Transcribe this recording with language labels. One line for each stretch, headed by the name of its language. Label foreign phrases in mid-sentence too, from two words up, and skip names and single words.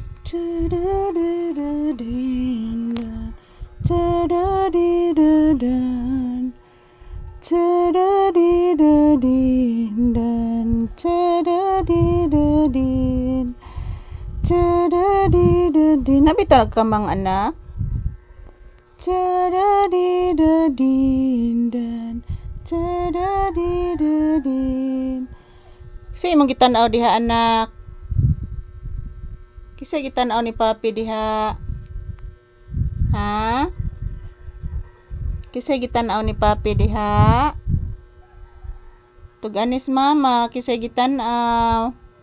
Cebuano: Ta-da-da-da-din-dan. Ta-da-di-da-dan. Ta-da-di-da-din-dan. Ta-da-di-da-din. Ta-da-di-da-din. Nabitaw ka mang anak? Ta-da-di-da-din-dan. Ta-da-di-da-din. Kasi imong gitanaw diha anak. Kisay gitanaw ni papi diha. Ha? Kisay gitanaw ni papi diha. Tuganis mama, kisay gitanaw.